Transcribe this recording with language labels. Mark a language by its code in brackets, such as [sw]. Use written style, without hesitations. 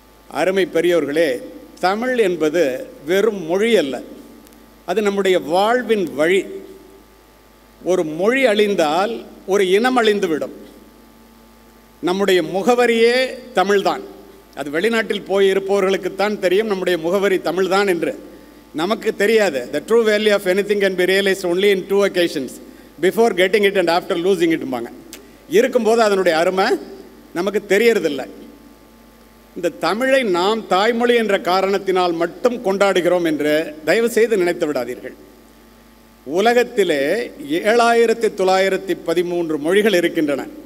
[ta] அருமை பெரியோர்களே, தமிழ் என்பது வெறும் மொழி அல்ல, அது நம்முடைய வாழ்வின் வழி. ஒரு மொழி அழிந்தால் ஒரு இனம் அழிந்துவிடும். நம்முடைய முகவரியே தமிழ்தான். அது வெளிநாட்டில் போய் இருப்பவர்களுக்குத்தான் தெரியும் நம்முடைய முகவரி தமிழ்தான் என்று. நமக்கு தெரியாது. [en] The true value of anything can be realized only in 2 occasions, before getting it and after losing it. [ta] இருக்கும்போது அதனுடைய அருமை நமக்கு தெரியறதில்லை. இந்த தமிழை நாம் தாய்மொழி என்ற காரணத்தினால் மட்டும் கொண்டாடுகிறோம் என்று தயவு செய்து நினைத்து விடாதீர்கள். உலகத்திலே 7913 மொழிகள் இருக்கின்றன.